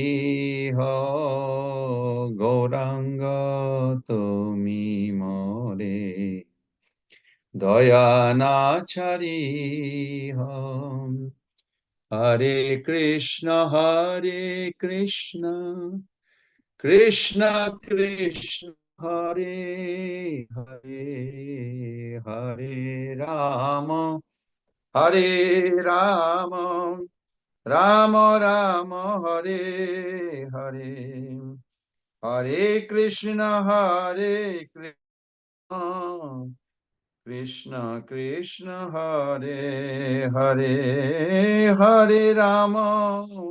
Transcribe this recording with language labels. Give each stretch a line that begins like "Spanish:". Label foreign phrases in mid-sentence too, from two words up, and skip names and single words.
Bangla: গৌরাঙ্গ তুমি মোরে দয়া না ছাড়ি
Sanskrit: হরে কৃষ্ণ কৃষ্ণ কৃষ্ণ হরে হরে হরে রাম राम राम हरे हरे, हरे कृष्ण हरे कृष्ण, कृष्ण कृष्ण हरे हरे, हरे राम,